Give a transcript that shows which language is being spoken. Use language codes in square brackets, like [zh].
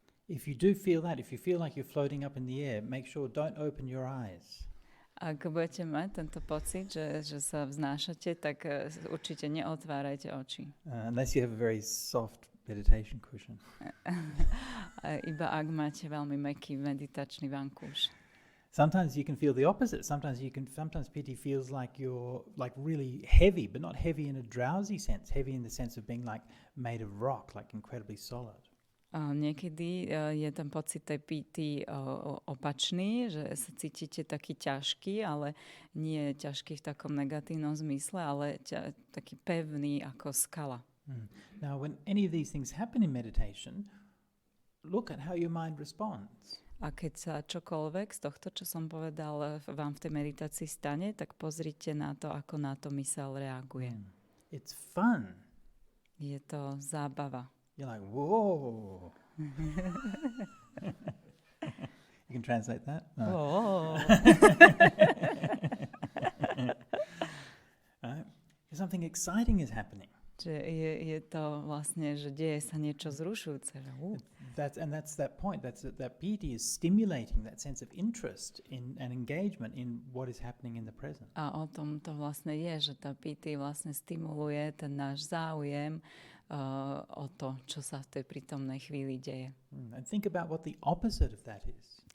[en] If you do feel that, if you feel like you're floating up in the air, make sure don't open your eyes. [sk] Ak budete mať tento pocit, že sa vznášate, tak určite neotvárajte oči. [en] Unless you have a very soft meditation cushion. [sk] Iba ak máte veľmi mäkký meditačný vankúš. [en] Sometimes you can feel the opposite. Sometimes piti feels like you're like really heavy, but not heavy in a drowsy sense. Heavy in the sense of being like made of rock, like incredibly solid. [sk] Niekedy je ten pocit tej piti opačný, že sa cítite taký ťažký, ale nie ťažký v takom negatívnom zmysle, ale taký pevný ako skala. [en] Now, when any of these things happen in meditation, look at how your mind responds. [sk] A keď sa čokoľvek z tohto, čo som povedal, vám v tej meditácii stane, tak pozrite na to, ako na to myseľ reaguje. [en] It's fun. [sk] Je to zábava. [en] You're like, whoa. You can translate that? No. Right? Something exciting is happening. [sk] Že je to vlastne, že deje sa niečo zrušujúce. [en] That's that point. That piti is stimulating that sense of interest in and engagement in what is happening in the present. [sk] A o tom to vlastne je, že tá piti vlastne stimuluje ten náš záujem o to, čo sa v tej prítomnej chvíli deje. [en] And think about what the opposite of that is.